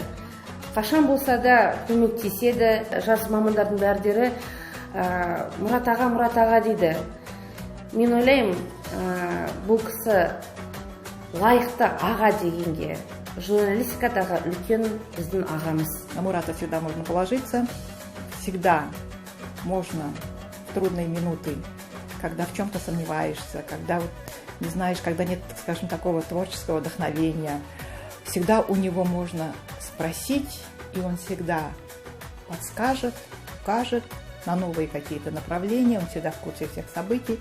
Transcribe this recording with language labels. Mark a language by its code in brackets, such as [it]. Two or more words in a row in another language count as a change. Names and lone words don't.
[kk] Қашан болса да көмектеседі. Жас мамандардың бәрдері Мұрат аға дейді. Мен ойлаймын, бұл кісі лайықты аға дегенге. Журналистикадағы үлкен біздің ағамыз. [ru] На Мурата всегда можно положиться. Всегда можно в трудные минуты, когда в чем-то сомневаешься, когда не знаешь, когда нет, скажем, такого творческого вдохновения, всегда у него можно спросить, и он всегда подскажет, укажет на новые какие-то направления, он всегда в курсе всех событий.